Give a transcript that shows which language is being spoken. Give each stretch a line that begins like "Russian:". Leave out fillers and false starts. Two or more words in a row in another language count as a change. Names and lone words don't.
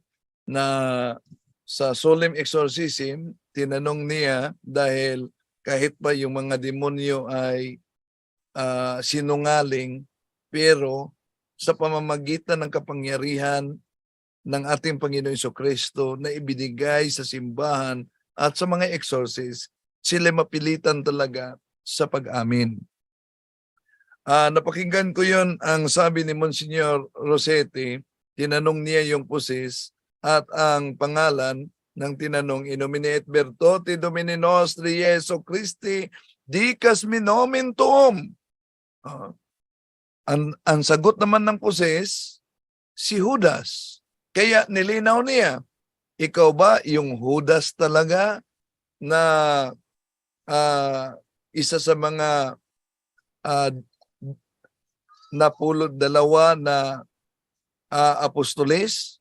Filipino: Na sa
English: solemn exorcism,
Filipino: tinanong niya dahil kahit pa yung mga demonyo ay sinungaling, pero sa pamamagitan ng kapangyarihan ng ating Panginoon Jesucristo na ibinigay sa simbahan at sa mga exorcist, sila mapilitan talaga sa pag-amin. Napakinggan ko yon, ang sabi ni Monsignor Rosete, tinanong niya yung pusis at ang pangalan ng tinanong,
Latin: in nomine et virtute Domini nostri Jesu Christi, dicas mi nomen tuum.
Filipino: Ang sagot naman ng pusis, si Judas. Kaya nilinaw niya, ikaw ba yung Judas talaga na isa sa mga napulot dalawa na apostoles?